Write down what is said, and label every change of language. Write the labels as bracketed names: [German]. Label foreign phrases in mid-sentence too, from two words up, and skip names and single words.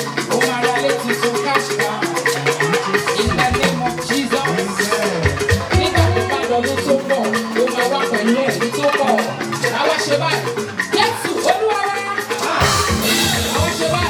[Yoruba] Ó máa ra ilé tuntun, [English] cash cow. In the name of Jesus. [Yoruba] Nígbà tó bá lọ ló tó pọ̀, ó máa wá pẹ̀lú ẹ̀rí tó pọ̀. Àwa ṣe báyìí. Jésù, Olúwa wa. Àwa ṣe